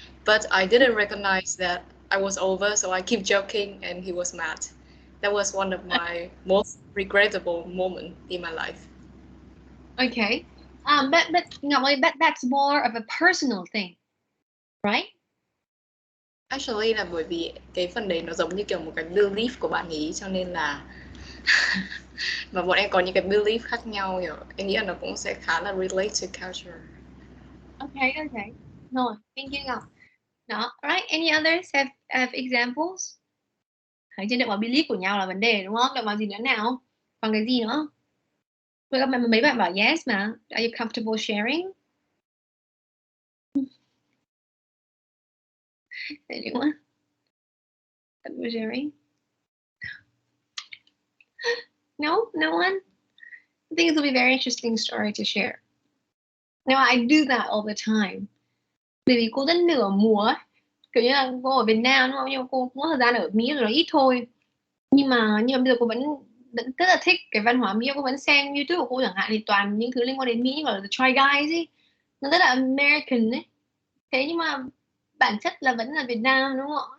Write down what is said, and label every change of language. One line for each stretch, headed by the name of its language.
English: but I didn't recognize that I was over, so I keep joking, and he was mad. That was one of my most regrettable moments in my life. Okay. But no, but that's more of a personal thing, right?
Vietnamese: Actually là bởi vì cái phần đấy nó giống như kiểu một cái belief của bạn ấy, cho nên là mà bọn em có những cái belief khác nhau, hiểu. Em nghĩ là nó cũng sẽ khá là
English: relate to culture. Okay, okay. No, thank you Ngọc. Đó, right. Any others have examples?
Vietnamese: Thấy trên động vào belief của nhau là vấn đề đúng không? Động vào gì nữa nào? Còn cái gì nữa? Mấy bạn bảo yes mà.
English: Are you comfortable sharing? Anyone? Comfortable sharing? No? No one? I think it will be a very interesting story to share. Now, I do that all the time.
Vietnamese: Bởi vì cô rất nửa mùa ấy. Kiểu như là cô ở Việt Nam đúng không? Nhưng mà cô cũng có thời gian ở Mỹ rồi, ít thôi. Nhưng mà bây giờ cô vẫn rất là thích cái văn hóa Mỹ. Cô vẫn xem YouTube của cô chẳng hạn thì toàn những thứ liên quan đến Mỹ, gọi là The Try Guys ấy. Nó rất là American ấy. Thế nhưng mà bản chất là vẫn là Việt Nam đúng không?